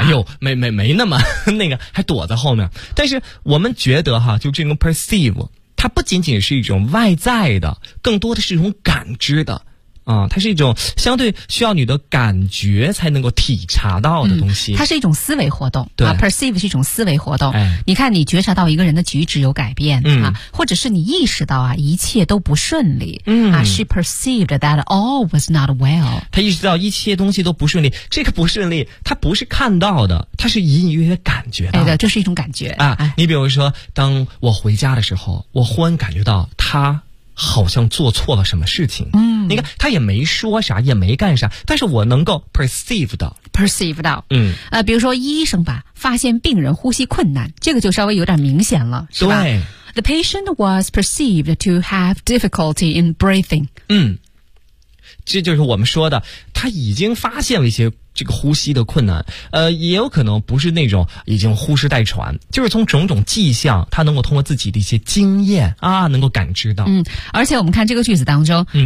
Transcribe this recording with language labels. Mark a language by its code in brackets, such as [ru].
[zh] 哎呦，没那么那个，还躲在后面。但是我们觉得哈，就这种 perceive， 它不仅仅是一种外在的，更多的是一种感知的啊、嗯，它是一种相对需要你的感觉才能够体察到的东西。它是一种思维活动，对、啊、，perceive 是一种思维活动。哎、你看，你觉察到一个人的举止有改变、嗯、啊，或者是你意识到啊，一切都不顺利。嗯 [en] 啊 ，she perceived that all was not well。 [zh] 他意识到一切东西都不顺利，这个不顺利，他不是看到的，他是隐隐约约感觉到的。哎，对，这是一种感觉啊、哎。你比如说，当我回家的时候，我忽然感觉到他好像做错了什么事情。嗯。你看他也没说啥也没干啥，但是我能够 perceive 到。嗯，比如说医生吧，发现病人呼吸困难，这个就稍微有点明显了，是吧？对。 [en] The patient was perceived to have difficulty in breathing。 [zh] 嗯，这就是我们说的他已经发现了一些这个呼吸的困难，也有可能不是那种已经呼哧带喘，就是从种种迹象他能够通过自己的一些经验啊能够感知到。嗯，而且我们看这个句子当中、嗯、